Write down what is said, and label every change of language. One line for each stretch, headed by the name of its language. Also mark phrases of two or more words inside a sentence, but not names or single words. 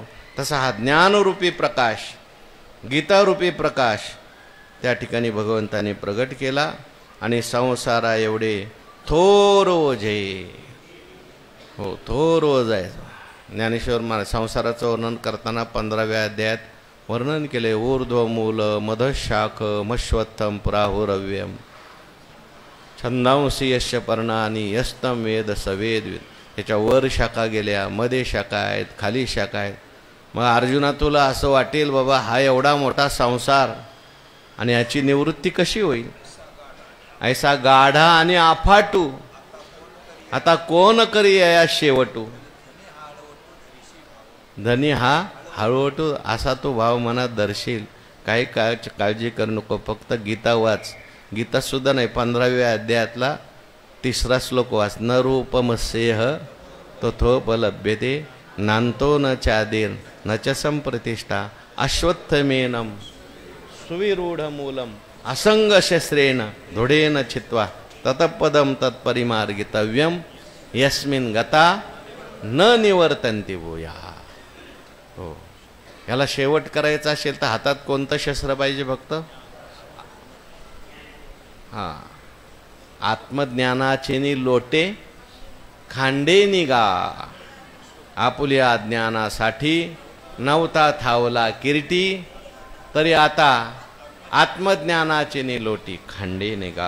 Marathi: तसा हा ज्ञानरूपी प्रकाश, गीतारूपी प्रकाश त्या ठिकाणी भगवंताने प्रगट केला. आणि संसारा एवढे थोर ओझे, हो थोर ओझ आहे. ज्ञानेश्वर महाराज संसाराचं वर्णन करताना 15व्या अध्यायात वर्णन केले.
Sanskrit: ऊर्ध्वमूल मधशाख मश्वत्थम प्राहुरव्यम छंदांसी यश्य पर्णानी यस्तम वेद सवेद.
Marathi: त्याच्या वर शाखा गेल्या, मध्ये शाखा आहेत, खाली शाखा आहेत. मग अर्जुना तुला असं वाटेल बाबा हा एवढा मोठा संसार आणि याची निवृत्ती कशी होईल? ऐसा गाढा आणि अफाटू आता कोण करी या शेवटू. धनी हा हळूहळू असा तो भाव मनात दर्शील. काही काळजी करू नको, फक्त गीता वाच. गीता सुद्धा नाही, 15व्या अध्यायातला 3रा श्लोक वाच.
Sanskrit: न रूपमस्येह तथोपलभ्यते नांतो न चादीर न च संप्रतिष्ठा अश्वत्थमेनम सुविरूढ मूलम असंग शस्त्रेण धुडेन छित्वा ततपदम तत्परिमार्गितव्यम यस्मिन गता न निवर्तन्ति भूया.
Marathi: हो, याला शेवट करायचा असेल तर हातात कोणतं शस्त्र पाहिजे? फक्त हा आत्मज्ञानाचे लोटे खांडे निगा. आपुल्या ज्ञानासाठी नवता थावला किरीटी, तरी आता आत्मज्ञानाचे लोटी खांडे निगा.